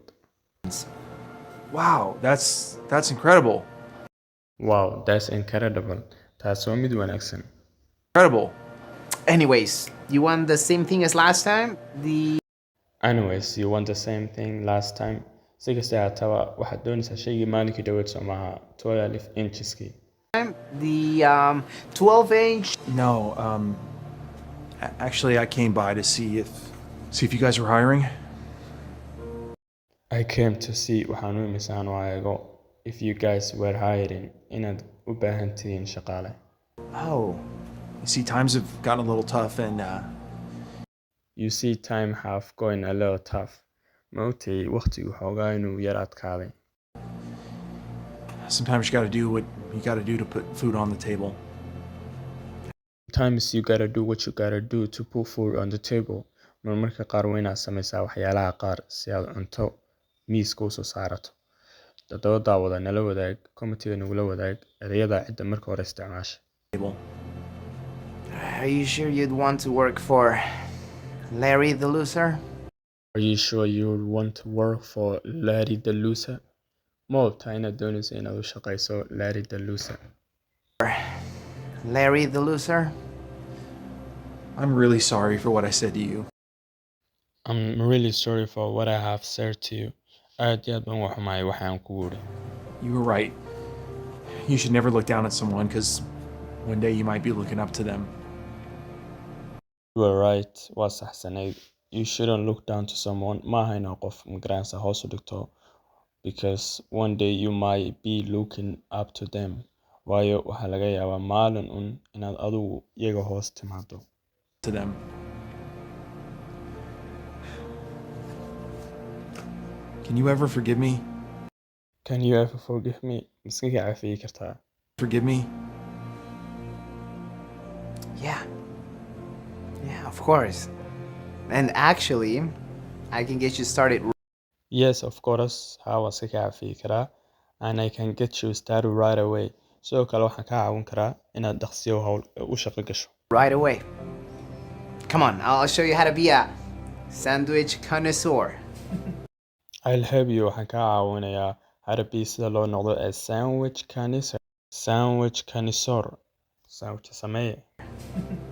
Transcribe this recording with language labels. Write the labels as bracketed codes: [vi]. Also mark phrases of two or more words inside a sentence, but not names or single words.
[en] Wow, that's incredible. Wow, that's incredible. [so] Taas waa mid wanaagsan. [en] Incredible. Anyways, you want the same thing as last time? Anyways, you want the same thing last time? [so] Si kasta haataba, waxaad doonaysaa shaygii maalinkii dhaweyd soo maaha 12 incheskii. [en] The 12-inch. No, actually I came by to see if you guys were hiring. I came to see [so] waxaan u imisaan waa eego [en] if you guys were hiring [so] inaad u baahan tihiin shaqaale. [en] Oh, You see, times have gotten a little tough, and You see time have going a little tough. [so] Ma ogtahay waqtigu xoogaa inuu yar adkaaday. [en] sometimes you got to do what you got to do to put food on the table. Sometimes you gotta do what you gotta do to put food on the table. [so] Marmarka qaar waa inaad samaysaa waxyaalaha qaar si aad cunto miiska usoo saarato. Dadaba daawada nala wadaag, commentiga nagula wadaag ereyada cidda marka hore isticmaasha. [en] Table. are you sure you'd want to work for Larry the loser? Are you sure you want to work for Larry the loser? [so] Ma ogtahay inaad doonayso inaad u shaqayso Larry the loser? [en] Larry the loser? I'm really sorry for what I said to you. I'm really sorry for what I have said to you. [so] Aad iyo aad baan uga xumahay waxaan kugu yidhi. [en] You were right. You should never look down at someone, because one day you might be looking up to them. You were right. [so] Waa saxsanayd. [en] You shouldn't look down to someone. [so] Ma aha inaad qof magaranaysa hoos u dhigto. [en] Because one day you might be looking up to them. [so] Waayo waxaa laga yaabaa maalin un inaad adigu iyaga hoos timaado. [en] To them. Can you ever forgive me? Can you ever forgive me? [so] Miska ka cafiyi kartaa? [en] Forgive me? Yeah. Yeah, of course. And actually, I can get you started. Yes, of course. [so] Haa waan iska ka cafiyi karaa. [en] And I can get you started right away. [so] Sidoo kale waxaan kaa caawin karaa inaad dhaqsiyo u shaqo gasho. [en] Right away. Come on, I'll show you how to be a sandwich connoisseur. I'll help you. [so] Waxaan kaa caawinayaa harabi sida loo noqdo [en] a sandwich connoisseur. Sandwich connoisseur. [so] Sandwich sameeye.